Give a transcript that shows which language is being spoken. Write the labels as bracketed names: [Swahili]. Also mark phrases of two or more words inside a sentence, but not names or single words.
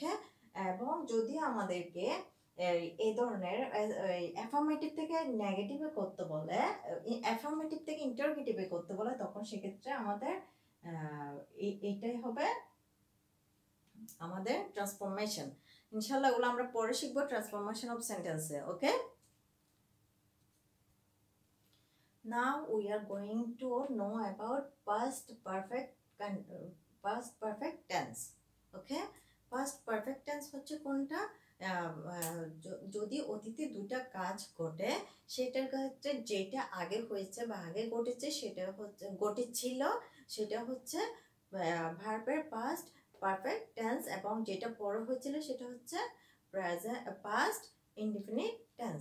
[Bangla] ওকে, এবং যদি আমাদেরকে এই ধরনের অ্যাফার্মেটিভ থেকে নেগেটিভে করতে বলে, অ্যাফার্মেটিভ থেকে ইন্টারোগেটিভে করতে বলে, তখন সেক্ষেত্রে আমাদের এইটাই হবে আমাদের ট্রান্সফরমেশন। ইনশাআল্লাহ এগুলো আমরা পরে শিখবো, [English] transformation of sentences. [Bangla] ওকে, [English] now we are going to know about past perfect tense. Okay, past perfect tense [Bangla] হচ্ছে কোনটা? যদি অতীতে দুটা কাজ ঘটে, সেটার ক্ষেত্রে যেটা আগে হয়েছে বা আগে ঘটেছে সেটা হচ্ছে ঘটেছিল, সেটা হচ্ছে ভার্বের [English] past perfect tense, [Bangla] এবং যেটা পরে হয়েছিল সেটা হচ্ছে [English] past indefinite tense.